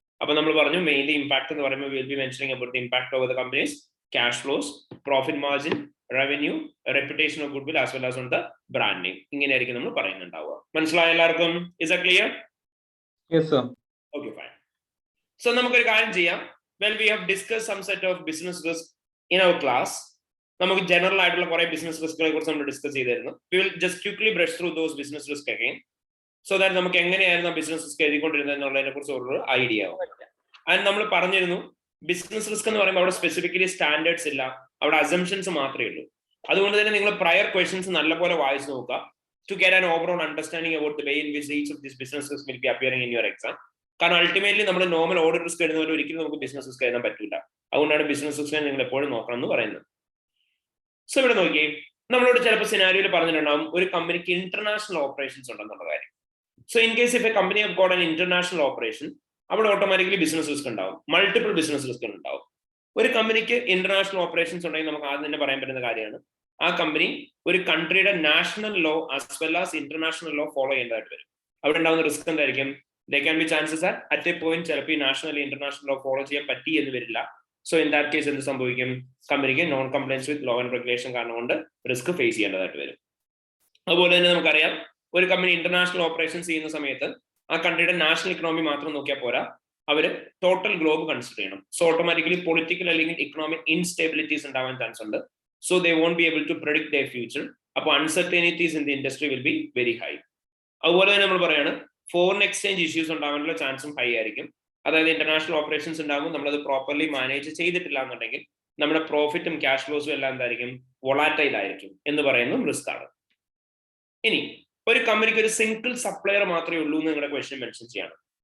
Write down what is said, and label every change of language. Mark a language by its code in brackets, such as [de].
[ml] അപ്പൊ നമ്മൾ പറഞ്ഞു മെയിൻലി ഇമ്പാക്ട് എന്ന് പറയുമ്പോൾ [en] Will be mentioning about the impact over the companies cash flows, profit margin, revenue, reputation of goodwill as well as on the brand name. [ml] ഇങ്ങനെയായിരിക്കും നമ്മൾ പറയുന്നുണ്ടാവുക. മനസ്സിലായ എല്ലാവർക്കും? [en] Is it clear? Yes, sir. Okay, fine. [ml] So നമുക്കൊരു കാര്യം ചെയ്യാം. [en] Well, we have discussed some set of business risk in our class. [ml] നമുക്ക് general ആയിട്ടുള്ള കുറെ ബിസിനസ് റിസ്കുകളെ കുറിച്ച് നമ്മൾ ഡിസ്കസ് ചെയ്തിരുന്നു. [en] We will just quickly brush through those business risk again, so that [ml] നമുക്ക് എങ്ങനെയായിരുന്നു ആ ബിസിനസ് റിസ്ക് എഴുതിക്കൊണ്ടിരുന്നത് എന്നുള്ളതിനെ കുറിച്ച് ഒരു ഐഡിയ ആവും. ആൻഡ് നമ്മൾ പറഞ്ഞിരുന്നു ബിസിനസ് റിസ്ക് എന്ന് പറയുമ്പോൾ അവിടെ സ്പെസിഫിക്കലി സ്റ്റാൻഡേർഡ്സ് ഇല്ല, അവിടെ അസംഷൻസ് മാത്രമേ ഉള്ളൂ. അതുകൊണ്ട് തന്നെ നിങ്ങൾ പ്രയർ ക്വസ്റ്റൻസ് നല്ലപോലെ വായിച്ചു നോക്കുക [en] to get an overall understanding about the way in which each of these business risks will be appearing in your exam. [ml] കാരണം അൾട്ടിമേറ്റ്ലി നമ്മൾ നോർമൽ ഓഡിറ്റ് റിസ്ക് എഴുതുന്നവർ ഒരിക്കലും നമുക്ക് ബിസിനസ് റിസ്ക് എഴുതാൻ പറ്റില്ല. അതുകൊണ്ടാണ് ബിസിനസ് റിസ്ക് നിങ്ങൾ എപ്പോഴും നോക്കണം എന്ന് പറയുന്നത്. സോ ഇവിടെ നോക്കിയേ, നമ്മളോട് ചിലപ്പോൾ സിനാരിയോയിൽ പറഞ്ഞിട്ടുണ്ടാവും ഒരു കമ്പനിക്ക് ഇന്റർനാഷണൽ ഓപ്പറേഷൻസ് ഉണ്ടെന്നുള്ള കാര്യം. [en] so in case if a company have got an international operation, [ml] അവിടെ ഓട്ടോമാറ്റിക്കലി ബിസിനസ് റിസ്ക് ഉണ്ടാവും, [en] Multiple business risk ഉണ്ടാവും. [ml] ഒരു കമ്പനിക്ക് ഇന്റർനാഷണൽ ഓപ്പറേഷൻസ് ഉണ്ടെങ്കിൽ നമുക്ക് ആദ്യം തന്നെ പറയാൻ പറ്റുന്ന കാര്യമാണ് ആ കമ്പനി ഒരു കൺട്രിയുടെ national law as well as international law follow ചെയ്യേണ്ടതായിട്ട് വരും. അവിടെ ഉണ്ടാകുന്ന റിസ്ക് എന്തായിരിക്കും? [en] they can be chances at a point [ml] ചിലപ്പോൾ ഈ നാഷണൽ ഇന്റർനാഷണൽ ലോ ഫോളോ ചെയ്യാൻ പറ്റി എന്ന് വരില്ല. സോ ഇൻ ദാറ്റ് കേസ് എന്ത് സംഭവിക്കും? കമ്പനിക്ക് non compliance with law and regulation കാരണം കൊണ്ട് റിസ്ക് ഫേസ് ചെയ്യേണ്ടതായിട്ട് വരും. അതുപോലെ തന്നെ നമുക്കറിയാം ഒരു കമ്പനി ഇന്റർനാഷണൽ ഓപ്പറേഷൻസ് ചെയ്യുന്ന സമയത്ത് ആ കൺട്രിയുടെ നാഷണൽ ഇക്കണോമി മാത്രം നോക്കിയാൽ പോരാ, അവർ ടോട്ടൽ ഗ്ലോബ് കൺസിഡർ ചെയ്യണം. സോ ഓട്ടോമാറ്റിക്കലി പൊളിറ്റിക്കൽ അല്ലെങ്കിൽ ഇക്കണോമിക് ഇൻസ്റ്റെബിലിറ്റീസ് ഉണ്ടാവാൻ ചാൻസ് ഉണ്ട്. [en] So they won't be able to predict their future. [ml] അപ്പോൾ [en] uncertainties in the industry will be very high. [ml] അതുപോലെ തന്നെ നമ്മൾ പറയാണ് ഫോറിൻ എക്സ്ചേഞ്ച് ഇഷ്യൂസ് ഉണ്ടാവാനുള്ള ചാൻസും ഹൈ ആയിരിക്കും. അതായത് ഇന്റർനാഷണൽ ഓപ്പറേഷൻസ് ഉണ്ടാകുമ്പോൾ നമ്മളത് പ്രോപ്പർലി മാനേജ് ചെയ്തിട്ടില്ല എന്നുണ്ടെങ്കിൽ നമ്മുടെ പ്രോഫിറ്റും ക്യാഷ് ഫ്ലോസും എല്ലാം എന്തായിരിക്കും? വൊളാറ്റൈൽ ആയിരിക്കും എന്ന് പറയുന്നതും റിസ്ക് ആണ്. ഇനി ഒരു കമ്പനിക്ക് ഒരു സിംഗിൾ സപ്ലയർ മാത്രമേ ഉള്ളൂ എന്ന് നിങ്ങളുടെ ക്വസ്റ്റ്യൻ മെൻഷൻ ചെയ്യണം.